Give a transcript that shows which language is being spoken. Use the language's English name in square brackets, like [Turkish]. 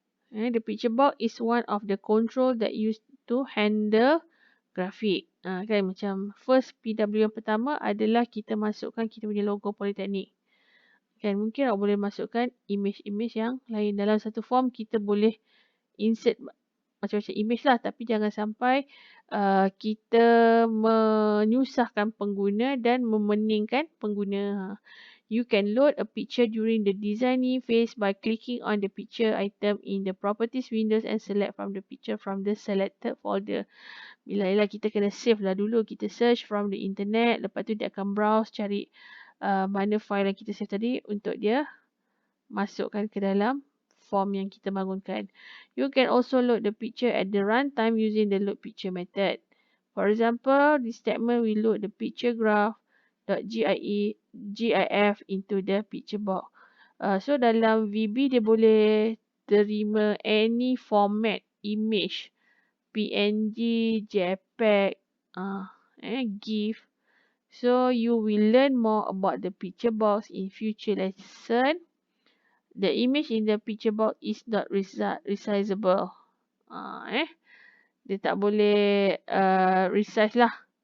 [English] The picture box is one of the control that used to handle grafik. [Malay] Kan macam first PW yang pertama adalah kita masukkan kita punya logo politeknik. Kan mungkin awak boleh masukkan image-image yang lain. Dalam satu form kita boleh insert macam-macam image lah. Tapi jangan sampai kita menyusahkan pengguna dan memeningkan pengguna. [English] You can load a picture during the designing phase by clicking on the picture item in the properties windows and select from the picture from the selected folder. [Malay] Bila kita kena save lah dulu. Kita search from the internet. Lepas tu dia akan browse cari mana file yang kita save tadi untuk dia masukkan ke dalam form yang kita bangunkan. [English] You can also load the picture at the runtime using the load picture method. For example, this statement will load the picture graph.gif into the picture box. [Malay] So dalam VB dia boleh terima any format image, PNG, JPEG, GIF. [English] So you will learn more about the picture box in future lesson. The image in the picture box is not resizable. [Malay] Dia tak boleh resize lah.